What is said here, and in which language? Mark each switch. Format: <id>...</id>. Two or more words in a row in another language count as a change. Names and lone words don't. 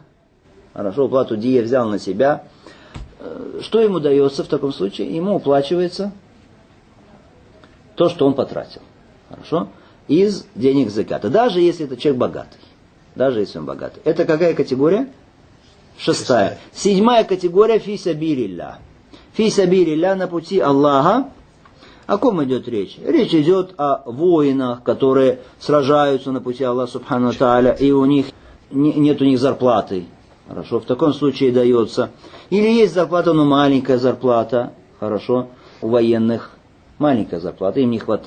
<ru>Хорошо, уплату дия взял на себя. Что ему дается в таком случае? Ему уплачивается то, что он потратил. Хорошо? Из денег заката. Даже если это человек богатый. Даже если он богатый. Это какая категория? 6. 7 категория</ru> <ar>في سبيل الله. في سبيل الله</ar> <ru>на пути Аллаха. О ком идет речь? Речь идет о воинах, которые сражаются на пути Аллаха</ru> <ar>سبحانه تعالى,</ar> <ru>и у них нет у них зарплаты. Хорошо, в таком случае дается. Или есть зарплата, но маленькая зарплата. Хорошо, у военных маленькая зарплата, им не хватает.</ru>